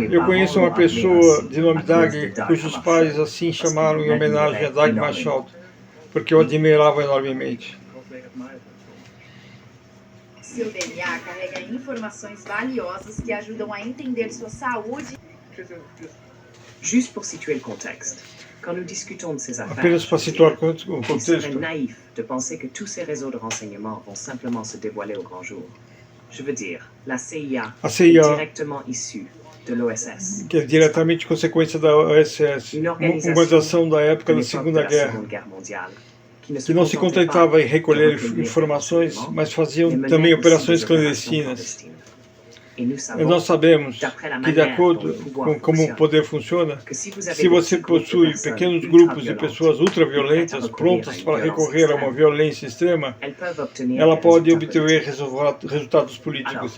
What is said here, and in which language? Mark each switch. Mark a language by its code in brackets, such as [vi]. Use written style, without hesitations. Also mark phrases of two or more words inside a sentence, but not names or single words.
[pt] Eu conheço uma pessoa de nome Dag, cujos pais assim chamaram em homenagem a Dag Machalot, porque eu admirava enormemente. Seu DNA carrega informações valiosas que ajudam a entender sua saúde. [fr] Juste pour situer le contexte, quand nous discutons de ces affaires, [pt] Apenas para situar o contexto, [fr] il serait naïf de penser que tous ces réseaux de renseignement vont simplement se dévoiler au grand jour. Je veux dire, la CIA est directement issue de l'OSS, [pt] que é diretamente consequência da OSS, uma organização da época da Segunda Guerra, que não se contentava em recolher informações, mas faziam também operações clandestinas. E nós sabemos que, de acordo com como o poder funciona, se você possui pequenos grupos de pessoas ultraviolentas prontas para recorrer a uma violência extrema, ela pode obter resultados políticos.